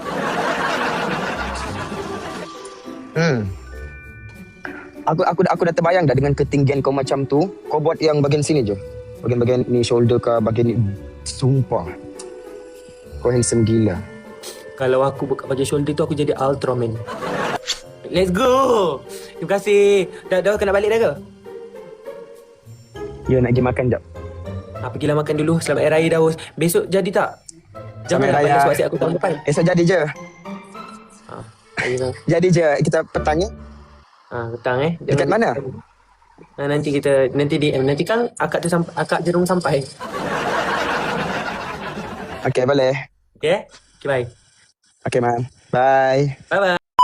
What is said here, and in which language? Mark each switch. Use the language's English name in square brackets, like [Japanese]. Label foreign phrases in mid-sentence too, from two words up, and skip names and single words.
[Malay] Aku dah terbayang dah dengan ketinggian kau macam tu. Kau buat yang bagian sini je. Bagian-bagian ni, shoulder ke, bagian ni. Sumpah. Kau handsome gila. Kalau aku buka bagian shoulder tu, aku jadi Ultraman. [English] Let's go! [Malay] Terima kasih. Dah kena balik dah ke? Ya, nak pergi makan jap. Pergilah makan dulu. Selamat Hari Raya Daus. Besok jadi tak? Selamat Janganlah Raya. balik suat aku tahun depan. Esok jadi je. Ayolah. Jadi je. Kita petangnya. Petang Dekat mana? Nanti DM. Nanti kan akak Jerung sampai. Okay, boleh. [English] Okay? Okay, bye. Okay, man. Bye. Bye-bye.